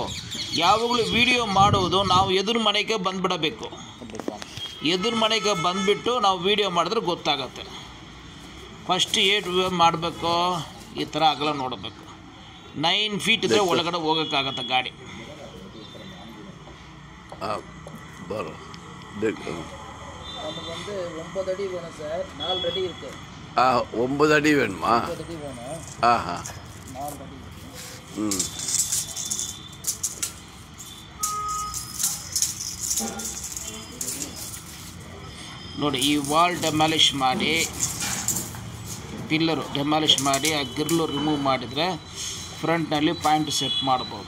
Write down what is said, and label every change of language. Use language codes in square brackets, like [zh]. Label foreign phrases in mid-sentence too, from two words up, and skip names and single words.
[kn] ಯಾವಾಗಲೂ ವೀಡಿಯೋ ಮಾಡೋದು ನಾವು ಎದುರು ಮನೆಗೆ ಬಂದುಬಿಡಬೇಕು. ಎದುರು ಮನೆಗೆ ಬಂದುಬಿಟ್ಟು ನಾವು ವೀಡಿಯೋ ಮಾಡಿದ್ರೆ ಗೊತ್ತಾಗತ್ತೆ. ಫಸ್ಟ್ ಏಟು ಮಾಡಬೇಕು, ಈ ಥರ ಅಗಲ ನೋಡಬೇಕು. 9 ಫೀಟ್ ಇದ್ದರೆ ಒಳಗಡೆ ಹೋಗೋಕ್ಕಾಗತ್ತೆ ಗಾಡಿ. ಬರೋ [ta] நமக்கு வந்து 9 அடி வேணும் சார். 4 அடி இருக்கு. 9 அடி வேணுமா? 9 அடி வேணும். 4 அடி ம். [kn] ನೋಡಿ, ಈ [en] wall demolish [kn] ಮಾಡಿ, [en] pillar demolish [kn] ಮಾಡಿ, ಆ ಗಿರ್ಲು ರಿಮೂವ್ ಮಾಡಿದರೆ ಫ್ರಂಟ್ನಲ್ಲಿ [en] point set [kn] ಮಾಡ್ಬೋದು.